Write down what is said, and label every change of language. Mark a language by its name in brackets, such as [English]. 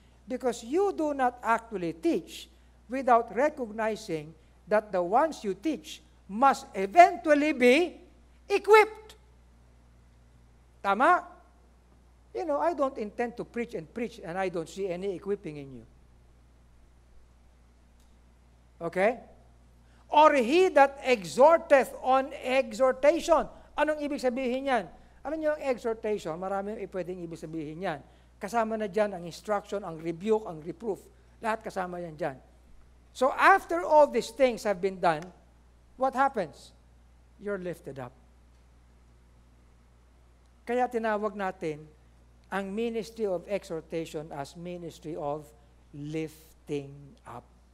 [English] Because you do not actually teach without recognizing that the ones you teach must eventually be equipped. [Filipino] Tama? [English] I don't intend to preach and I don't see any equipping in you. Okay? Or he that exhorteth on exhortation. [Filipino] Anong ibig sabihin yan? Alam niyo ang exhortation, maraming pwedeng ibig sabihin yan. Kasama na dyan ang instruction, ang rebuke, ang reproof. Lahat kasama yan dyan. [English] So after all these things have been done, what happens? You're lifted up. [Filipino] Kaya tinawag natin ang ministry of exhortation [English] as ministry of lifting up.